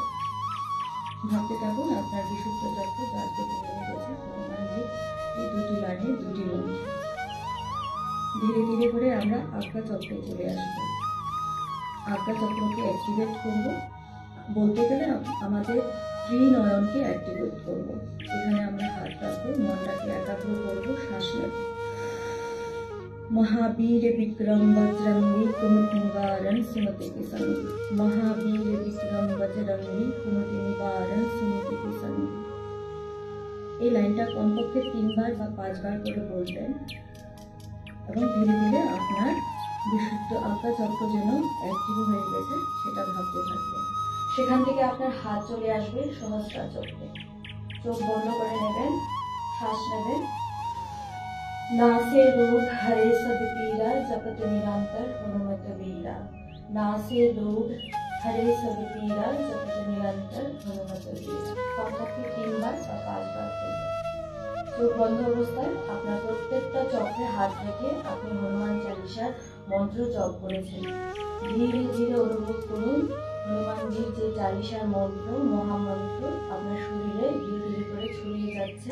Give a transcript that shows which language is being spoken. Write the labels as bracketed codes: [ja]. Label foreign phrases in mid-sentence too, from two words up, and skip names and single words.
[bn] ভাবতে থাকুন আপনার বিশুদ্ধ চক্র জাগ্রত হয়ে গেছে হনুমানজি এই দুটি লাইনের দুটি মন্ত্র। ধীরে ধীরে করে আমরা আজ্ঞা চক্রে চলে আসবো। আজ্ঞা চক্রকে অ্যাক্টিভেট করব, বলতে গেলে আমাদের ত্রিনয়নকে অ্যাক্টিভেট করব। এখানে আমরা হাত রাখবো, মনটাকে একাগ্র করবো, শ্বাস নেব। [hi] महावीर विक्रम बजरंगी कुमति निवारण सुमति के संगी। महावीर विक्रम बजरंगी कुमति निवारण सुमति के संगी। [bn] এই লাইনটা কমপক্ষে 3 বার বা 5 বার করে বলবেন এবং ধীরে ধীরে আপনার বিশুদ্ধ আজ্ঞা চক্র যেন অ্যাক্টিভ হয়ে গেছে সেটা ভাবতে থাকবেন। সেখান থেকে আপনার হাত চলে আসবে সহস্রার চক্রে। চোখ বন্ধ করে নেবেন, শ্বাস নেবেন। [hi] नासे रोग हरे सब पीरा जपत निरंतर हनुमत वीरा। नासे रोग हरे सब पीरा जपत निरंतर हनुमत वीरा। [bn] কমপক্ষে 3 বার বা 5 বার করবেন। চোখ বন্ধ অবস্থায় আপনার প্রত্যেকটা চক্রে হাত রেখে আপনি হনুমান চালিসার মন্ত্র জপ করেছেন। ধীরে ধীরে অনুভব করুন হনুমানজির যে চালিসার মন্ত্র, মহামন্ত্র আপনার শরীরে ধীরে ধীরে করে ছড়িয়ে যাচ্ছে।